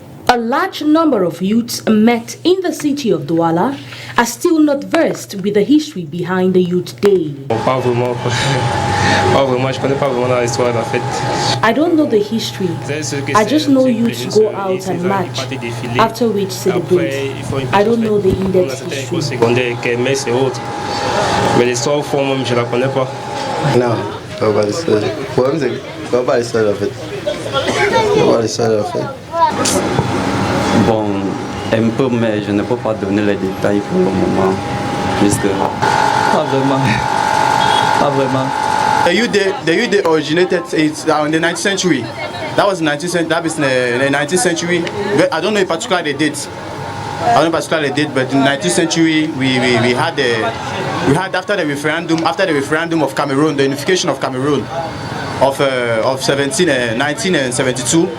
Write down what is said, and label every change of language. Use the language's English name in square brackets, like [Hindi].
[English] A large number of youths met in the city of Douala are still not versed with the history behind the Youth Day. I don't know the history. I just know youths go out and march, after which celebrate. I don't know the in-depth history. [French] Mais l'histoire au fond, même, je la connais pas. Non, pas l'histoire. Le problème, c'est que pas l'histoire en fait. Pas l'histoire en fait. Bon, un peu, mais je ne peux pas donner les détails pour le moment. Puisque... Pas vraiment. Pas vraiment. [English] The youth day originated in the 19th century. That was the 19th century. That was in the 19th century. I don't know in particular the date. I don't know particularly the date, but in the 19th century we had after the referendum of Cameroon, the unification of Cameroon of 1972.